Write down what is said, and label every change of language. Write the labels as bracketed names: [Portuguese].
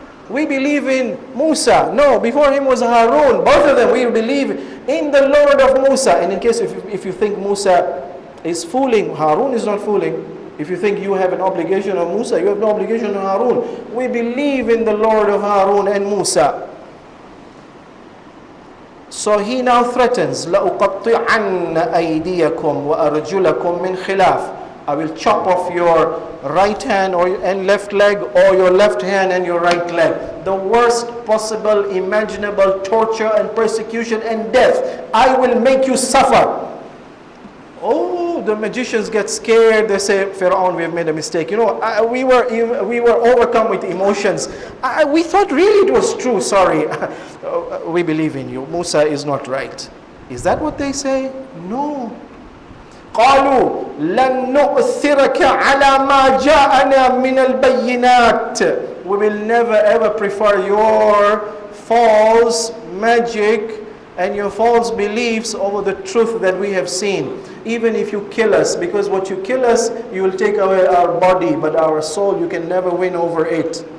[English] We believe in Musa. No, before him was Harun. Both of them, we believe in the Lord of Musa. And in case if you think Musa is fooling, Harun is not fooling. If you think you have an obligation on Musa, you have no obligation on Harun. We believe in the Lord of Harun and Musa. So he now threatens, [Arabic] لَأُقَطِّعَنَّ أَيْدِيَكُمْ وَأَرْجُلَكُمْ مِنْ خِلَافٍ. [English] I will chop off your right hand and left leg, or your left hand and your right leg. The worst possible imaginable torture and persecution and death. I will make you suffer. Oh, the magicians get scared. They say, Pharaoh, we have made a mistake. You know, we were overcome with emotions. We thought really it was true. Sorry. We believe in you. Musa is not right. Is that what they say? No. [Arabic] قالوا لن نؤثرك على ما جاءنا من البينات. [English] We will never ever prefer your false magic and your false beliefs over the truth that we have seen. Even if you kill us, because what you kill us, you will take away our body, but our soul, you can never win over it.